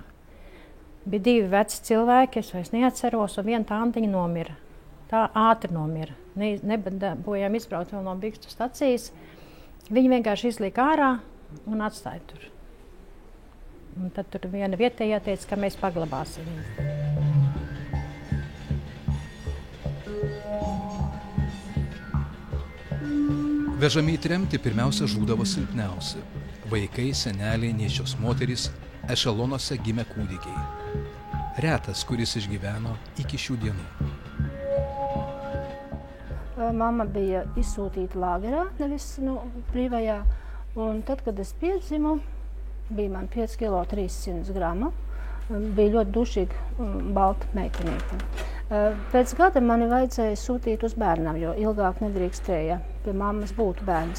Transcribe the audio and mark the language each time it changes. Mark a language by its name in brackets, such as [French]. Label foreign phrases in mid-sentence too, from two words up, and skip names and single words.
[Latvian] Bija 2 veci cilvēki, es vairs neatceros, un viena tantiņa nomira. Tā ātri nomira. Nebojām izbraukt vēl no Bikstu stacijas. Viņi vienkārši izlika ārā un atstāja tur. Un tad tur viena vietējā teica, ka mēs paglabāsim viņu. [Lithuanian] Vežami į tremtį pirmiausia žūdavo silpniausi. Vaikai, seneliai, nėščios moterys, ešelonuose gimę kūdikiai. Retas, kuris išgyveno iki šių dienų. [Latvian] Mamma bija izsūtīta lagerā, nevis brīvajā. Un tad, kad es piedzimu, bija man 5 kilo 300 gramu. Bija ļoti dušīga balta meitenīte. Pēc gada mani vajadzēja sūtīt uz bērnam, jo ilgāk nedrīkstēja pie mammas būt bērns.